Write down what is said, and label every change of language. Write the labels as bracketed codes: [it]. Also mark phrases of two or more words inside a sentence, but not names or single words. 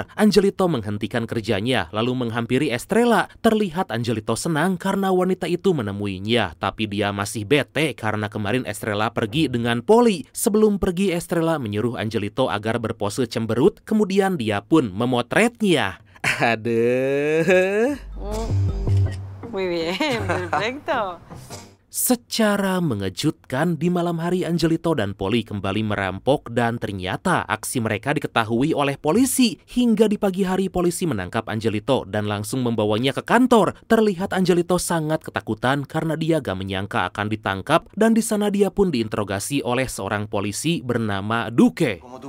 [id] Angelito menghentikan kerjanya lalu menghampiri Estrella. Terlihat Angelito senang karena wanita itu menemuinya, tapi dia masih bete karena kemarin Estrella pergi dengan Polly. Sebelum pergi, Estrella menyuruh Angelito agar berpose cemberut, kemudian dia pun memotretnya. Aduh. [es] Muy bien, perfecto. [id] Secara mengejutkan, di malam hari Angelito dan Polly kembali merampok dan ternyata aksi mereka diketahui oleh polisi. Hingga di pagi hari polisi menangkap Angelito dan langsung membawanya ke kantor. Terlihat Angelito sangat ketakutan karena dia gak menyangka akan ditangkap dan di sana dia pun diinterogasi oleh seorang polisi bernama Duque.